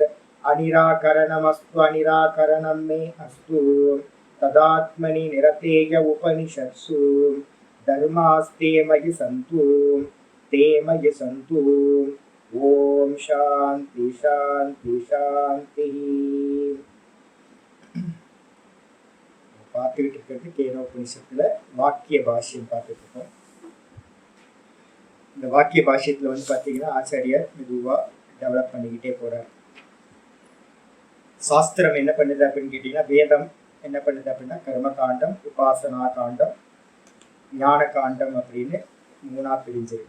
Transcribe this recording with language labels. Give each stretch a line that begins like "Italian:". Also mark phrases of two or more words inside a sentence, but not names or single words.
Sanskrit: अनिराकरणमस्तु अनिराकरणं मे अस्तु तदात्मनि निरतेय उपनिषत्सु धर्मास्ते मयि सन्तु ते मयि सन्तु। ॐ शान्ति शान्ति शान्तिः।
Tamil: பார்த்துக்கிட்டு இருக்கிறது கேனோபனிஷத்துல வாக்கிய பாஷ்யம் பார்த்துட்டு இருக்கோம். இந்த வாக்கிய பாஷ்யத்துல பார்த்தீங்கன்னா ஆச்சாரியர் மெதுவாக டெவலப் பண்ணிக்கிட்டே போறார். சாஸ்திரம் என்ன பண்ணுது அப்படின்னு கேட்டீங்கன்னா, வேதம் என்ன பண்ணுது அப்படின்னா கர்ம காண்டம், உபாசனா காண்டம், ஞான காண்டம் அப்படின்னு மூணா பிரிஞ்சிருக்கு.